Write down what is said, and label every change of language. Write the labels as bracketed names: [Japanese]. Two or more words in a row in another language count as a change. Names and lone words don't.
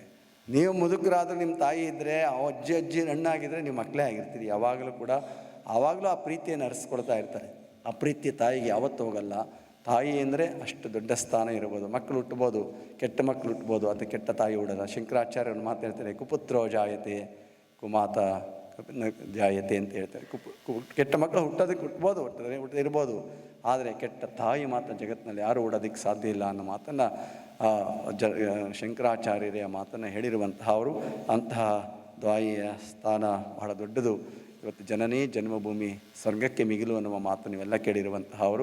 [Kannada] ನೀವು ಮುದುಕರಾದರೂ ನಿಮ್ಮ ತಾಯಿ ಇದ್ದರೆ, ಅಜ್ಜಿ ಹಣ್ಣಾಗಿದ್ದರೆ ನೀವು ಮಕ್ಕಳೇ ಆಗಿರ್ತೀರಿ ಯಾವಾಗಲೂ ಕೂಡ. ಆವಾಗಲೂ ಆ ಪ್ರೀತಿಯನ್ನು ಹರಿಸ್ಕೊಳ್ತಾ ಇರ್ತಾರೆ. ಆ ಪ್ರೀತಿ ತಾಯಿಗೆ ಯಾವತ್ತೂ ಹೋಗಲ್ಲ. ತಾಯಿ ಅಂದರೆ ಅಷ್ಟು ದೊಡ್ಡ ಸ್ಥಾನ ಇರ್ಬೋದು. ಮಕ್ಕಳು ಹುಟ್ಬೋದು, ಕೆಟ್ಟ ಮಕ್ಕಳು ಹುಟ್ಬೋದು, ಅದು ಕೆಟ್ಟ ತಾಯಿ ಹುಡಲ್ಲ. ಶಂಕರಾಚಾರ್ಯರು ಮಾತಾಡ್ತಾರೆ, [Sanskrit] ಕುಪುತ್ರೋ ಜಾಯತೆ ಕುಮಾತ ಜಾಯತೆ [Kannada] ಅಂತ ಹೇಳ್ತಾರೆ. ಕೆಟ್ಟ ಮಕ್ಕಳು ಹುಟ್ಟೋದಕ್ಕೆ ಹುಟ್ಟಿರ್ಬೋದು, ಆದರೆ ಕೆಟ್ಟ ತಾಯಿ ಮಾತ್ರ ಜಗತ್ತಿನಲ್ಲಿ ಯಾರೂ ಹುಡೋದಕ್ಕೆ ಸಾಧ್ಯ ಇಲ್ಲ ಅನ್ನೋ ಮಾತನ್ನು ಶಂಕರಾಚಾರ್ಯರ ಮಾತನ್ನು ಹೇಳಿರುವಂತಹ ಅವರು. ಅಂತಹ ತಾಯಿಯ ಸ್ಥಾನ ಬಹಳ ದೊಡ್ಡದು. ಇವತ್ತು [Sanskrit] ಜನನೇ ಜನ್ಮಭೂಮಿ [Kannada] ಸ್ವರ್ಗಕ್ಕೆ ಮಿಗಿಲು ಅನ್ನುವ ಮಾತು ನೀವೆಲ್ಲ ಕೇಳಿರುವಂತಹ ಅವರು.